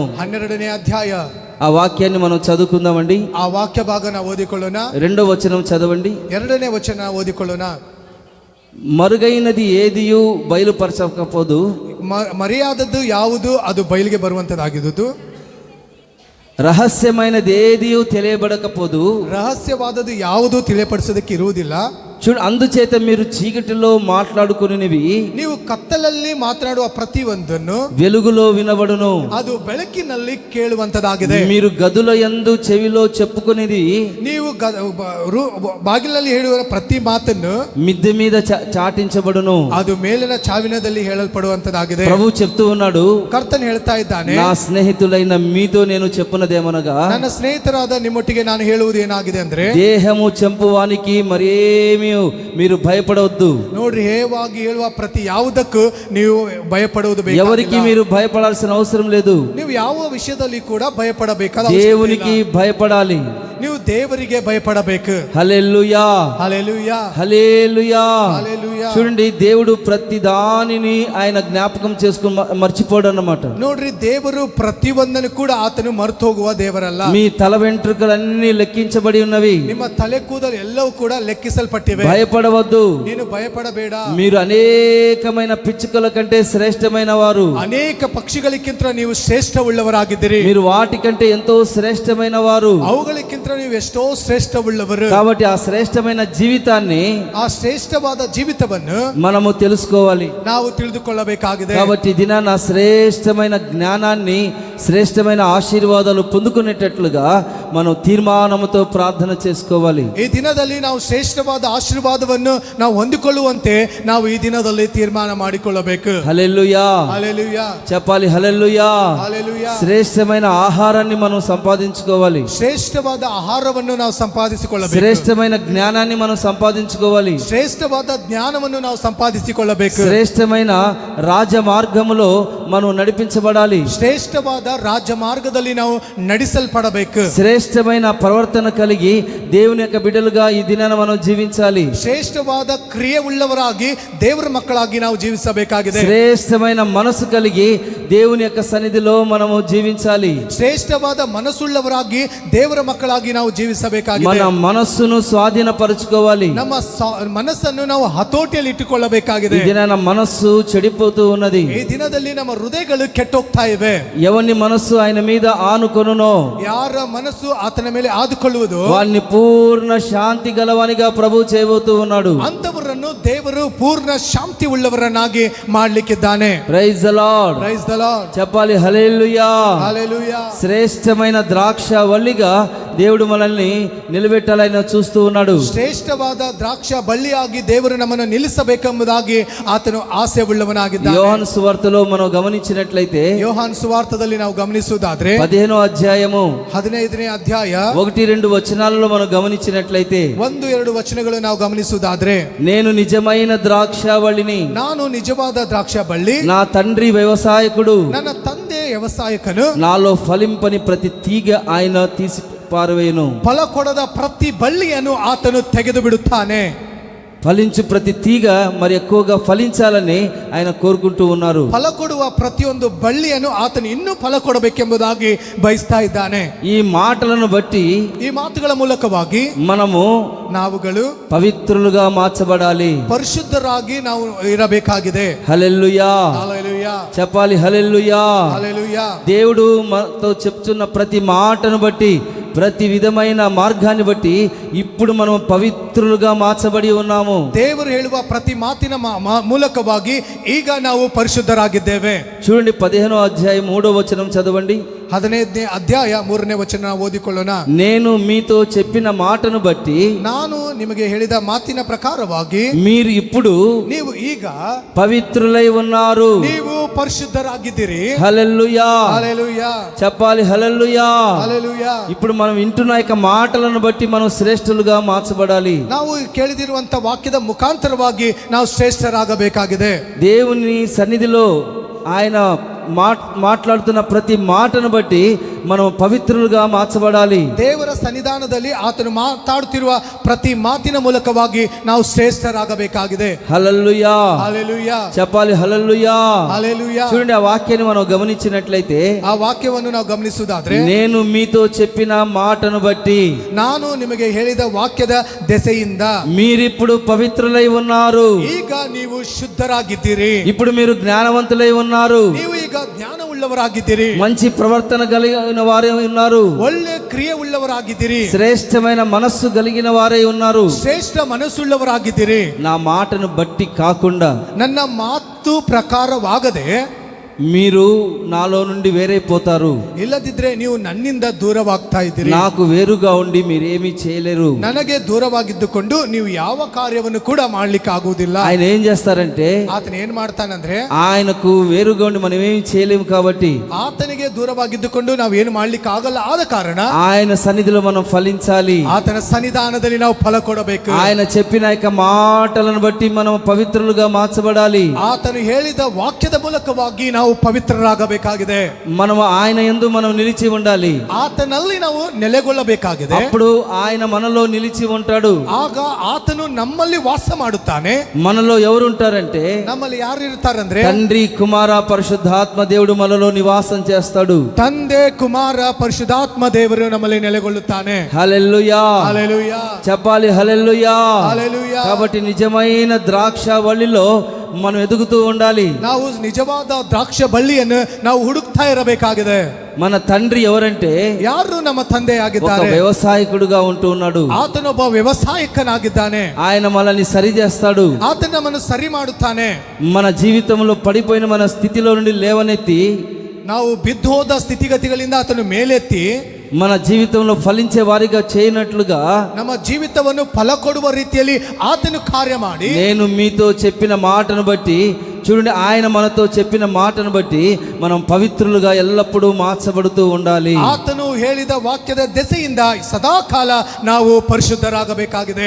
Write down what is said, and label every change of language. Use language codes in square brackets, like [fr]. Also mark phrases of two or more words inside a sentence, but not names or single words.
[kn] 12ನೇ ಅಧ್ಯಾಯ, [te] ఆ వాక్యాన్ని మనం చదువుకుందామండి. [kn] ಆ ವಾಕ್ಯ ಭಾಗ ನಾವು ಓದಿಕೊಳ್ಳೋಣ. [te] 2వ వచనం చదవండి. [kn] 2ನೇ ವಚನ ಓದಿಕೊಳ್ಳೋಣ. [te] మరుగైనది ఏదియు బయలుపరచకపోదు, [kn] ಮರೆಯಾದದ್ದು ಯಾವುದು ಅದು ಬಯಲಿಗೆ ಬರುವಂತದ್ದಾಗಿದ್ದು, [te] రహస్యమైనది ఏదియు తెలియబడకపోదు, [kn] ರಹಸ್ಯವಾದದ್ದು ಯಾವುದು ತಿಳಿಯಪಡಿಸೋದಕ್ಕೆ ಇರುವುದಿಲ್ಲ. [te] చూడు, అందుచేత మీరు చీకటిలో మాట్లాడుకునేవి [kn] ನೀವು ಕತ್ತಲಲ್ಲಿ ಮಾತನಾಡುವ ಪ್ರತಿಯೊಂದನ್ನು [te] వెలుగులో వినబడును, [kn] ಅದು ಬೆಳಕಿನಲ್ಲಿ ಕೇಳುವಂತದಾಗಿದೆ. [te] మీరు గదుల యందు చెవిలో చెప్పుకునేది [kn] ನೀವು ಬಾಗಿಲಲ್ಲಿ ಹೇಳುವ ಪ್ರತಿ ಮಾತನ್ನು [te] మిద్దె మీద చాటించబడును. [kn] ಅದು ಮೇಲಿನ ಚಾವಿನದಲ್ಲಿ ಹೇಳಲ್ಪಡುವಂತದಾಗಿದೆ. [te] ప్రభు చెప్తూ ఉన్నాడు, [kn] ಕರ್ತನ್ ಹೇಳ್ತಾ ಇದ್ದಾನೆ, [te] నా స్నేహితులైన మీతో నేను చెప్పున్నదేమనగా, [kn] ನನ್ನ ಸ್ನೇಹಿತರಾದ ನಿಮ್ಮೊಟ್ಟಿಗೆ ನಾನು ಹೇಳುವುದು ಏನಾಗಿದೆ ಅಂದ್ರೆ, [te] దేహము చంపువానికి మరేమీ మీరు భయపడవద్దు. [kn] ನೋಡ್ರಿ, ಹೇವಾಗಿ ಹೇಳುವ ಪ್ರತಿ ಯಾವುದಕ್ಕೂ ನೀವು ಭಯಪಡುವುದು ಬೇಕಾಗಿಲ್ಲ. [te] ఎవరికి మీరు భయపడాల్సిన అవసరం లేదు. [kn] ನೀವು ಯಾವ ವಿಷಯದಲ್ಲಿ ಕೂಡ ಭಯಪಡಬೇಕಾದ [te] దేవునికి భయపడాలి. [kn] ನೀವು ದೇವರಿಗೆ ಭಯಪಡಬೇಕು. [te] హల్లెలూయా. హల్లెలూయా. హల్లెలూయా. హల్లెలూయా. చూడండి, దేవుడు ప్రతి దానిని ఆయన జ్ఞాపకం చేసుకుని మర్చిపోడు అన్నమాట. [kn] ನೋಡ್ರಿ, ದೇವರು ಪ್ರತಿಯೊಂದನ್ನು ಕೂಡ ಆತನು ಮರೆತು ಹೋಗುವ ದೇವರಲ್ಲ. [te] మీ తల వెంట్రుకలన్నీ లెక్కించబడి ఉన్నవి. [kn] ನಿಮ್ಮ ತಲೆ ಕೂದಲು ಎಲ್ಲವೂ ಕೂಡ ಲೆಕ್ಕಿಸಲ್ಪಟ್ಟಿವೆ. [te] భయపడవద్దు. [kn] ನೀನು ಭಯಪಡಬೇಡ. [te] మీరు అనేకమైన పిచ్చుకల కంటే శ్రేష్టమైన వారు. [kn] ಅನೇಕ ಪಕ್ಷಿಗಳಿಗಿಂತ ನೀವು ಶ್ರೇಷ್ಠವುಳ್ಳವರಾಗಿದ್ದೀರಿ. [te] మీరు వాటికంటే ఎంతో శ్రేష్టమైన వారు. [kn] ಅವುಗಳಿಗಿಂತ ಮಾತ್ರ ನೀವು ಎಷ್ಟೋ ಶ್ರೇಷ್ಠವುಳ್ಳವರು. [te] కాబట్టి ఆ శ్రేష్టమైన జీవితాన్ని [kn] ಆ ಶ್ರೇಷ್ಠವಾದ ಜೀವಿತವನ್ನು [te] మనము తెలుసుకోవాలి. [kn] ನಾವು ತಿಳಿದುಕೊಳ್ಳಬೇಕಾಗಿದೆ. [te] కాబట్టి దినాన శ్రేష్టమైన జ్ఞానాన్ని శ్రేష్టమైన ఆశీర్వాదాలు పొందుకునేటట్లుగా మనం తీర్మానముతో ప్రార్థన చేసుకోవాలి. [kn] ಈ ದಿನದಲ್ಲಿ ನಾವು ಶ್ರೇಷ್ಠವಾದ ಆಶೀರ್ವಾದವನ್ನು ನಾವು ಹೊಂದಿಕೊಳ್ಳುವಂತೆ ನಾವು ಈ ದಿನದಲ್ಲಿ ತೀರ್ಮಾನ ಮಾಡಿಕೊಳ್ಳಬೇಕು. [te] హల్లెలూయా, హల్లెలూయా, చెప్పాలి హల్లెలూయా. హల్లెలూయా. శ్రేష్టమైన ఆహారాన్ని మనం సంపాదించుకోవాలి. [kn] ಶ್ರೇಷ್ಠವಾದ ಆಹಾರವನ್ನು ನಾವು ಸಂಪಾದಿಸಿಕೊಳ್ಳಬೇಕು. [te] శ్రేష్టమైన జ్ఞానాన్ని మనం సంపాదించుకోవాలి. [kn] ಶ್ರೇಷ್ಠವಾದ ಜ್ಞಾನವನ್ನು ನಾವು ಸಂಪಾದಿಸಿಕೊಳ್ಳಬೇಕು. [te] శ్రేష్టమైన రాజమార్గములో మనం నడిపించబడాలి. [kn] ಶ್ರೇಷ್ಠವಾದ ರಾಜ್ಯ ಮಾರ್ಗದಲ್ಲಿ ನಾವು ನಡೆಸಲ್ಪಡಬೇಕು. [te] శ్రేష్టమైన ప్రవర్తన కలిగి దేవుని యొక్క బిడ్డలుగా ఈ దినాన మనం జీవించాలి. [kn] ಶ್ರೇಷ್ಠವಾದ ಕ್ರಿಯೆ ಉಳ್ಳವರಾಗಿ ದೇವರ ಮಕ್ಕಳಾಗಿ ನಾವು ಜೀವಿಸಬೇಕಾಗಿದೆ. [te] శ్రేష్టమైన మనసు కలిగి దేవుని యొక్క సన్నిధిలో మనము జీవించాలి. [kn] ಶ್ರೇಷ್ಠವಾದ ಮನಸ್ಸುಳ್ಳವರಾಗಿ ದೇವರ ಮಕ್ಕಳಾಗಿ ನಾವು ಜೀವಿಸಬೇಕಾಗಿದೆ. [te] మన మనస్సును స్వాధీనపరచుకోవాలి. [kn] ನಮ್ಮ ಮನಸ್ಸನ್ನು ನಾವು ಹತೋಟಿಯಲ್ಲಿ [te] ఈ [kn] ಇಟ್ಟುಕೊಳ್ಳಬೇಕಾಗಿದೆ. [te] దినాన మనస్సు చెడిపోతూ ఉన్నది. [kn] ಈ ದಿನದಲ್ಲಿ ನಮ್ಮ ಹೃದಯಗಳು ಕೆಟ್ಟೋಗ್ತಾ ಇವೆ. [te] ఎవని మనస్సు ఆయన మీద ఆనుకొనునో [kn] ಯಾರ ಮನಸ್ಸು ಆತನ ಮೇಲೆ ಆದುಕೊಳ್ಳುವುದು [te] వారిని పూర్ణ శాంతి గలవానిగా ప్రభు చేయబోతూ ఉన్నాడు. [kn] ಅಂತವರನ್ನು ದೇವರು ಪೂರ್ಣ ಶಾಂತಿ ಉಳ್ಳವರನ್ನಾಗಿ ಮಾಡ್ಲಿಕ್ಕಿದ್ದಾನೆ. [en] Praise the Lord. Praise the Lord. [te] చెప్పాలి హల్లెలూయా. హల్లెలూయా. శ్రేష్టమైన ద్రాక్ష వల్లిగా దేవుడు మనల్ని నిలబెట్టాలని చూస్తూ ఉన్నాడు. [kn] ಶ್ರೇಷ್ಠವಾದ ದ್ರಾಕ್ಷ ಬಳ್ಳಿಯಾಗಿ ದೇವರು ನಮ್ಮನ್ನು ನಿಲ್ಲಿಸಬೇಕೆಂಬುದಾಗಿ ಆತನು ಆಸೆ ಉಳ್ಳವನಾಗಿದ್ದಾನೆ. [te] యోహాను సువార్తలో మనం గమనించినట్లయితే [kn] ಯೋಹಾನ್ ಸುವಾರ್ತದಲ್ಲಿ ನಾವು ಗಮನಿಸುವುದಾದ್ರೆ [te] 15వ అధ్యాయము [kn] 15ನೇ ಅಧ್ಯಾಯ [te] 1-2 వచనాలలో మనం గమనించినట్లయితే [kn] 1-2 ವಚನಗಳು ನಾವು ಗಮನಿಸುವುದಾದ್ರೆ, [te] నేను నిజమైన ద్రాక్షవల్లిని, [kn] ನಾನು ನಿಜವಾದ ದ್ರಾಕ್ಷ ಬಳ್ಳಿ, [te] నా తండ్రి వ్యవసాయకుడు, [kn] ನನ್ನ ತಂದೆ ವ್ಯವಸಾಯಕನು, [te] నాలో ఫలింపని ప్రతి తీగ ఆయన తీసి పారవేయును. [kn] ಫಲ ಕೊಡದ ಪ್ರತಿ ಬಳ್ಳಿಯನ್ನು ಆತನು ತೆಗೆದು ಬಿಡುತ್ತಾನೆ. [te] ఫలించు ప్రతి తీగ మరి ఎక్కువగా ఫలించాలని ఆయన కోరుకుంటూ ఉన్నారు. [kn] ಫಲ ಕೊಡುವ ಪ್ರತಿಯೊಂದು ಬಳ್ಳಿಯನ್ನು ಆತನು ಇನ್ನೂ ಫಲ ಕೊಡಬೇಕೆಂಬುದಾಗಿ ಬಯಸ್ತಾ ಇದ್ದಾನೆ. [te] ఈ మాటలను బట్టి [kn] ಈ ಮಾತುಗಳ ಮೂಲಕವಾಗಿ [te] మనము [kn] ನಾವುಗಳು [te] పవిత్రులుగా మార్చబడాలి. [kn] ಪರಿಶುದ್ಧರಾಗಿ ನಾವು ಇರಬೇಕಾಗಿದೆ. [te] హల్లెలూయా. హల్లెలూయా. చెప్పాలి హల్లెలూయా. హల్లెలూయా. దేవుడు మనతో చెప్తున్న ప్రతి మాటను బట్టి, ప్రతి విధమైన మార్గాన్ని బట్టి ఇప్పుడు మనం పవిత్రులుగా మార్చబడి ఉన్నాము. [kn] ದೇವರು ಹೇಳುವ ಪ್ರತಿ ಮಾತಿನ ಮೂಲಕವಾಗಿ ಈಗ ನಾವು ಪರಿಶುದ್ಧರಾಗಿದ್ದೇವೆ. [te] చూడండి 15వ అధ్యాయం 3వ వచనం చదవండి. [kn] 15ನೇ ಅಧ್ಯಾಯ 3ನೇ ವಚನ ಓದಿಕೊಳ್ಳೋಣ. [te] నేను మీతో చెప్పిన మాటను బట్టి, [kn] ನಾನು ನಿಮಗೆ ಹೇಳಿದ ಮಾತಿನ ಪ್ರಕಾರವಾಗಿ [te] మీరు ఇప్పుడు [kn] ನೀವು ಈಗ [te] పవిత్రులై ఉన్నారు. [kn] ನೀವು ಪರಿಶುದ್ಧರಾಗಿದ್ದೀರಿ. [te] హల్లెలూయా. హల్లెలూయా. చెప్పాలి హల్లెలూయా. హల్లెలూయా. ఇప్పుడు మనం వింటున్న యొక్క మాటలను బట్టి మనం శ్రేష్ఠులుగా మార్చబడాలి. [kn] ನಾವು ಕೇಳಿದಿರುವಂತ ವಾಕ್ಯದ ಮುಖಾಂತರವಾಗಿ ನಾವು ಶ್ರೇಷ್ಠರಾಗಬೇಕಾಗಿದೆ. [te] దేవుని సన్నిధిలో ఆయన మాట్లాడుతున్న ప్రతి మాటను బట్టి మనం పవిత్రులుగా మార్చబడాలి. [kn] ದೇವರ ಸನ್ನಿಧಾನದಲ್ಲಿ ಆತನು ಮಾತಾಡುತ್ತಿರುವ ಪ್ರತಿ ಮಾತಿನ ಮೂಲಕವಾಗಿ ನಾವು ಶ್ರೇಷ್ಠರಾಗಬೇಕಾಗಿದೆ. [te] హల్లెలూయా. హల్లెలూయా. చెప్పాలి హల్లెలూయా. హల్లెలూయా. చూడండి ఆ వాక్యాన్ని మనం గమనించినట్లయితే, [kn] ಆ ವಾಕ್ಯವನ್ನು ನಾವು ಗಮನಿಸುವುದಾದ್ರೆ, [te] నేను మీతో చెప్పిన మాటను బట్టి, [kn] ನಾನು ನಿಮಗೆ ಹೇಳಿದ ವಾಕ್ಯದ ದೆಸೆಯಿಂದ [te] మీరిప్పుడు పవిత్రులై ఉన్నారు. [kn] ಈಗ ನೀವು ಶುದ್ಧರಾಗಿದ್ದೀರಿ. [te] ఇప్పుడు మీరు జ్ఞానవంతులై ఉన్నారు. [kn] ನೀವು ಈಗ ಜ್ಞಾನವುಳ್ಳವರಾಗಿದ್ದೀರಿ. [te] మంచి ప్రవర్తన కలిగిన వారే ఉన్నారు. [kn] ಒಳ್ಳೆ ಕ್ರಿಯೆ ಉಳ್ಳವರಾಗಿದ್ದೀರಿ. [te] శ్రేష్టమైన మనస్సు కలిగిన వారే ఉన్నారు. [kn] ಶ್ರೇಷ್ಠ ಮನಸ್ಸುಳ್ಳವರಾಗಿದ್ದೀರಿ. [te] నా మాటను బట్టి కాకుండా, [kn] ನನ್ನ ಮಾತು ಪ್ರಕಾರವಾಗದೆ [te] మీరు నాలో నుండి వేరైపోతారు. [kn] ಇಲ್ಲದಿದ್ರೆ ನೀವು ನನ್ನಿಂದ ದೂರವಾಗ್ತಾ ಇದ್ದೀರಿ. [te] నాకు వేరుగా ఉండి మీరేమీ చేయలేరు. [kn] ನನಗೆ ದೂರವಾಗಿದ್ದುಕೊಂಡು ನೀವು ಯಾವ ಕಾರ್ಯವನ್ನು ಕೂಡ ಮಾಡ್ಲಿಕ್ಕೆ ಆಗುವುದಿಲ್ಲ. [te] ఆయన ఏం చేస్తారంటే, [kn] ಆತನ ಏನ್ ಮಾಡ್ತಾನಂದ್ರೆ, [te] ఆయనకు వేరుగా ఉండి మనం ఏమి చేయలేము కాబట్టి [kn] ಆತನಿಗೆ ದೂರವಾಗಿದ್ದುಕೊಂಡು ನಾವು ಏನು ಮಾಡ್ಲಿಕ್ಕೆ ಆಗಲ್ಲ. ಆದ ಕಾರಣ [te] ఆయన సన్నిధిలో మనం ఫలించాలి. [kn] ಆತನ ಸನ್ನಿಧಾನದಲ್ಲಿ ನಾವು ಫಲ ಕೊಡಬೇಕು. [te] ఆయన చెప్పిన యొక్క మాటలను బట్టి మనం పవిత్రులుగా మార్చబడాలి. [kn] ಆತನು ಹೇಳಿದ ವಾಕ್ಯದ ಮೂಲಕವಾಗಿ ನಾವು ಪವಿತ್ರರಾಗಬೇಕಾಗಿದೆ. [te] మనం ఆయన యందు మనం నిలిచి ఉండాలి. [kn] ಆತನಲ್ಲಿ ನಾವು ನೆಲೆಗೊಳ್ಳಬೇಕಾಗಿದೆ. [te] అప్పుడు ఆయన మనలో నిలిచి ఉంటాడు. [kn] ಆಗ ಆತನು ನಮ್ಮಲ್ಲಿ ವಾಸ ಮಾಡುತ್ತಾನೆ. [te] మనలో ఎవరు ఉంటారంటే, [kn] ನಮ್ಮಲ್ಲಿ ಯಾರು ಇರ್ತಾರಂದ್ರೆ, [te] తండ్రి కుమార పరిశుద్ధాత్మ దేవుడు మనలో నివాసం చేస్తాడు. [kn] ತಂದೆ ಕುಮಾರ ಪರಿಶುದ್ಧಾತ್ಮ ದೇವರು ನಮ್ಮಲ್ಲಿ ನೆಲೆಗೊಳ್ಳುತ್ತಾನೆ. [te] హల్లెలూయా. హల్లెలూయా. చెప్పాలి హల్లెలూయా. హల్లెలూయా. కాబట్టి నిజమైన ద్రాక్ష వల్లిలో మనం ఎదుగుతూ ఉండాలి. [kn] ನಾವು ನಿಜವಾದ ದ್ರಾಕ್ಷ ಬಳ್ಳಿಯನ್ನು ನಾವು ಹುಡುಕ್ತಾ ಇರಬೇಕಾಗಿದೆ. [te] మన తండ్రి ఎవరంటే [kn] ಯಾರು ನಮ್ಮ ತಂದೆ [te] ఒక [kn] ಆಗಿದ್ದಾರೆ? [te] వ్యవసాయకుడుగా ఉంటూ ఉన్నాడు. [kn] ಆತನೊಬ್ಬ ವ್ಯವಸಾಯಕನಾಗಿದ್ದಾನೆ. [te] ఆయన మనల్ని సరి చేస్తాడు. [kn] ಆತನ ನಮ್ಮನ್ನು ಸರಿ ಮಾಡುತ್ತಾನೆ. [te] మన జీవితంలో పడిపోయిన మన స్థితిలో నుండి లేవనెత్తి [kn] ನಾವು ಬಿದ್ದು ಹೋದ ಸ್ಥಿತಿಗತಿಗಳಿಂದ ಆತನು ಮೇಲೆತ್ತಿ [te] మన జీవితంలో ఫలించే వారిగా చేయనట్లుగా [kn] ನಮ್ಮ ಜೀವಿತವನ್ನು ಫಲ ಕೊಡುವ ರೀತಿಯಲ್ಲಿ ಆತನು ಕಾರ್ಯ ಮಾಡಿ, [te] నేను మీతో చెప్పిన మాటను బట్టి చూడండి, ఆయన మనతో చెప్పిన మాటను బట్టి మనం పవిత్రులుగా ఎల్లప్పుడూ మార్చబడుతూ ఉండాలి. [kn] ಆತನು ಹೇಳಿದ ವಾಕ್ಯದ ದೆಸೆಯಿಂದ ಸದಾ ಕಾಲ ನಾವು ಪರಿಶುದ್ಧರಾಗಬೇಕಾಗಿದೆ.